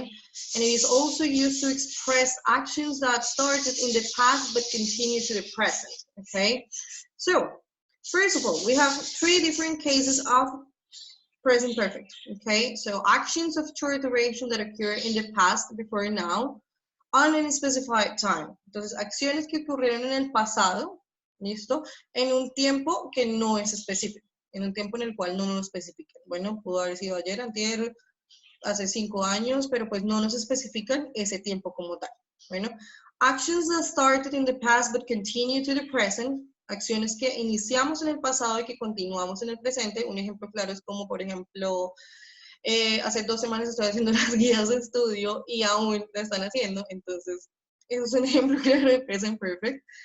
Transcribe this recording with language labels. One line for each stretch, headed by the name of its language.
English: And it is also used to express actions that started in the past but continue to the present. Okay? So, first of all, we have 3 different cases of present perfect, okay? So actions of short duration that occur in the past, before now, on a specified time.
Spanish: Entonces, acciones que ocurrieron en el pasado, ¿listo? En un tiempo que no es específico, en un tiempo en el cual no nos especifican. Bueno, pudo haber sido ayer, antier, hace 5 años, pero pues no nos especifican ese tiempo como tal.
English: Bueno, actions that started in the past but continue to the present.
Spanish: Acciones que iniciamos en el pasado y que continuamos en el presente. Un ejemplo claro es como, por ejemplo, hace 2 semanas estoy haciendo las guías de estudio y aún la están haciendo. Entonces, eso es un ejemplo claro de present perfect.